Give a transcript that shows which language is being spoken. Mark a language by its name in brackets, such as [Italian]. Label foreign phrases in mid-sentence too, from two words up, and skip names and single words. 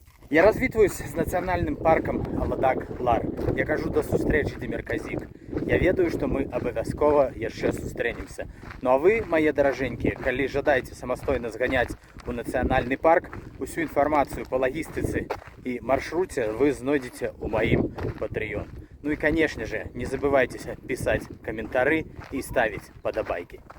[Ukrainian] Я розвітваюсь з національним парком Аладак-Лар. Я кажу до зустрічі, Демір Казік. [Belarusian] Я ведаю, што мы абавязкова яшчэ сустрэнемся. Ну а вы, мае даражэнькія, калі жадаеце самастойна зганяць у нацыянальны парк, усю інфармацыю па лагістыцы і маршруце вы знойдзеце ў маім Patreon. Ну і, канешне же, не забывайцеся пісаць каментары і ставіць падабайкі.